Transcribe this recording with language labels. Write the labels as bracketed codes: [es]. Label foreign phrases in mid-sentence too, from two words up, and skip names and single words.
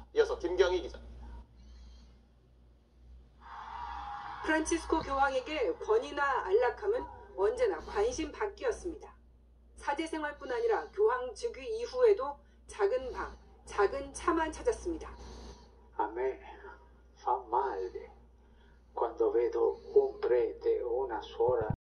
[ko] 이어서 김경희 기자입니다. 프란치스코 교황에게 권위나 안락함은 언제나 관심 밖이었습니다. 사제생활뿐 아니라 교황 즉위 이후에도 작은 방, 작은 차만 찾았습니다. [it] A me fa male quando vedo un prete o una suora